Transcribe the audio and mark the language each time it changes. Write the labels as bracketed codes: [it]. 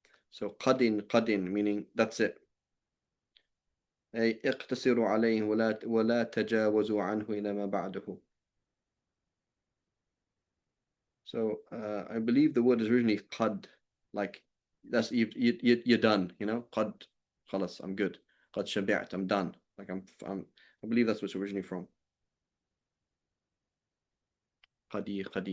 [en] So قد meaning that's it. [ar] أي اقتصروا عليه ولا تجاوزوا عنه إلى ما بعده. [en] So I believe the word is originally قد, like that's you're done, you know. [ar] قد خلاص, [en] I'm good. [ar] قد شبعت, [en] I'm done. Like I believe that's what's originally from. [ar] قدي.